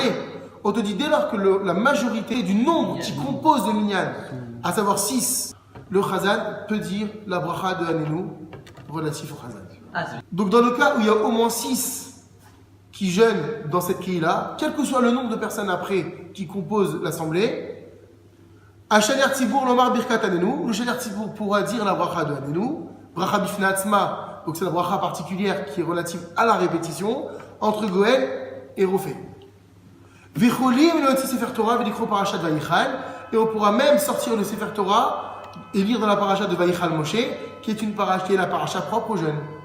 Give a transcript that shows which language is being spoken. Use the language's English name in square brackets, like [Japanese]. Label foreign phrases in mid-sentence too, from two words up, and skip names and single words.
[French] On te dit dès lors que la majorité du nombre qui compose le Minyan, à savoir 6, le Chazan peut dire la Bracha de Anenu relatif au Chazan. Donc dans le cas où il y a au moins 6 qui jeûnent dans cette Kehila, quel que soit le nombre de personnes après qui composent l'assemblée, à [Hebrew] שליח ציבור לומר ברכת עננו, [French] le [Hebrew] שליח ציבור [French] pourra dire la bracha de Anenu, [Hebrew] ברכה בפני עצמה, [French] donc c'est la bracha particulière qui est relative à la répétition, entre Goël et Refei. [Hebrew] ויכולים להוציא ספר תורה ולקרוא פרשת ויחל, [French] et on pourra même sortir le [Hebrew] ספר תורה [French] et lire dans la parasha de Vayichal Moshe, qui est la parasha propre aux jeunes.